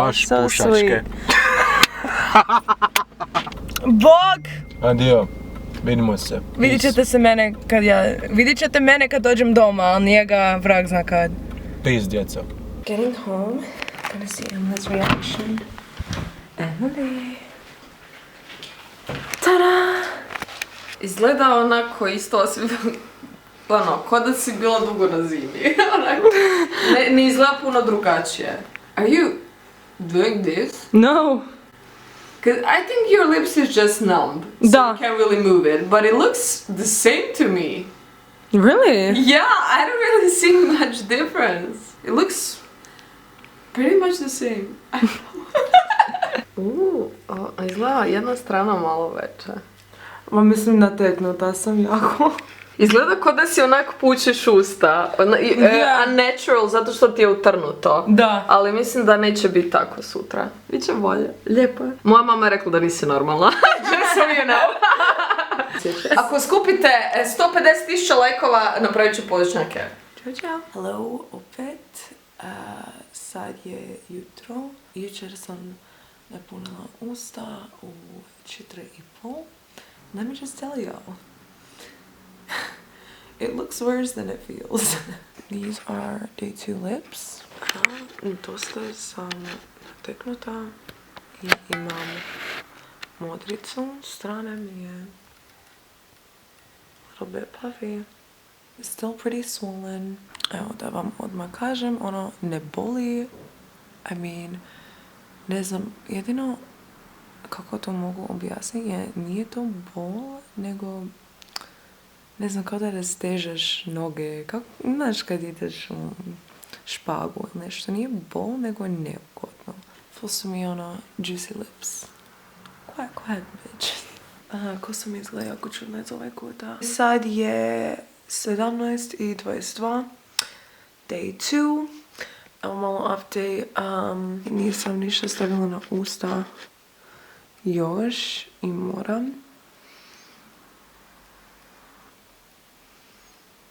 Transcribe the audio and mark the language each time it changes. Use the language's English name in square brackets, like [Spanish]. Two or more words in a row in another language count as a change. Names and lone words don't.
[Croatian] Baš so pušačke. sweet. Bog! Adio, vidimo se. Vidit ćete mene kad dođem doma, ali njega vrag zna kad. Peace, djeca. [English] Getting home, gonna see Emily's reaction. Emily. Tada! [Croatian] Izgleda onako isto osim, ono, ko da si bila dugo na zimi. Onako, ne izgleda puno drugačije. [English] Are you doing this? No. Cause I think your lips is just numb, so [Croatian] Da. [English] you can't really move it, but it looks the same to me. Really? Yeah, I don't really see much difference. It looks pretty much the same. [Croatian] Izgleda jedna strana malo veća. Ma mislim nateknuta sam jako. Izgleda kao da si onak pučeš usta, unnatural zato što ti je utrnuto. Da. Ali mislim da neće biti tako sutra. Biće bolje. Lijepo je. Moja mama je rekla da nisi normalna. [English] Just so you know. [Croatian] Ako skupite 150.000 lajkova, napravit ću poličnjake. Ćao, čao. Hello, opet. Sad je jutro. Jučer sam napunila usta u 4:30. [English] Let me just tell y'all. It looks worse than it feels. These are day 2 lips. [Croatian] Dosta sam nateknuta i imam modricu. Strane mi je [English] a little bit puffy. It's still pretty swollen. [Croatian] Evo da vam odmah kažem, ono ne boli. I mean, ne znam, jedino kako to mogu objasniti je nije to bol, nego ne znam, kao da rastežeš noge, kako, znaš kad ideš u špagu ili nešto, nije bol, nego je neugodno. [English] Full [Croatian] su mi ono [English] juicy lips. Quiet bitch. [Croatian] Ko sam izgleda jako čudno iz ovaj kuta. Sad je 17:22, day 2. Evo malo update, nisam ništa stavila na usta još i moram.